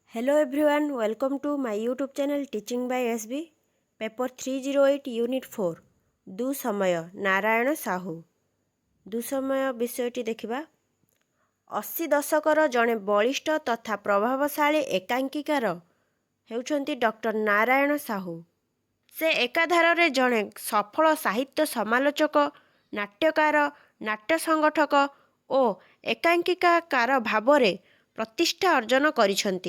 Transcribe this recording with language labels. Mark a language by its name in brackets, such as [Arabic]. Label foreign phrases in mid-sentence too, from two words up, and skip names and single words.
[English] Hello everyone, welcome to my YouTube channel Teaching by SB. [Odia] Paper 308 Unit 4 ଦୁଃସମୟ ନାରାୟଣ ସାହୁ। ଦୁଃସମୟ ବିଷୟଟି ଦେଖିବା। 80 ଦଶକର ଜଣେ ବଳିଷ୍ଠ ତଥା ପ୍ରଭାବଶାଳୀ ଏକାଙ୍କିକାର ହେଉଛନ୍ତି ଡକ୍ଟର ନାରାୟଣ ସାହୁ। ସେ ଏକାଧାରରେ ଜଣେ ସଫଳ ସାହିତ୍ୟ ସମାଲୋଚକ, ନାଟ୍ୟକାର, ନାଟ୍ୟ ସଂଗଠକ ଓ ଏକାଙ୍କିକାର ଭାବରେ ପ୍ରତିଷ୍ଠା ଅର୍ଜନ କରିଛନ୍ତି।